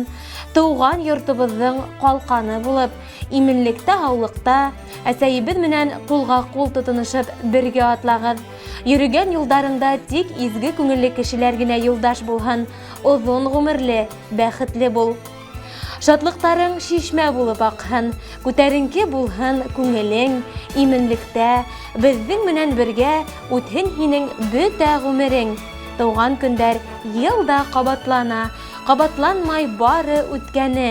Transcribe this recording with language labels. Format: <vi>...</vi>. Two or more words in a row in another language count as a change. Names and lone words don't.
<ba>Туган йортыбызның калканы булып, именлектә һаулыкта, әсәйебез менән кулга-кул тотынышып бергә атлагыз. Йөргән юлдарында тик изге күңелле кешеләр генә юлдаш булһын, озын гомерле, бәхетле бул. Шатлыктарың шишмә булып акһын, күтәренке булһын күңелең, именлектә, безнең менән бергә үтһен һинең бөтә гомерең. Туган көндәр елда кабатлана, кабатланмай бары үткәне.</ba>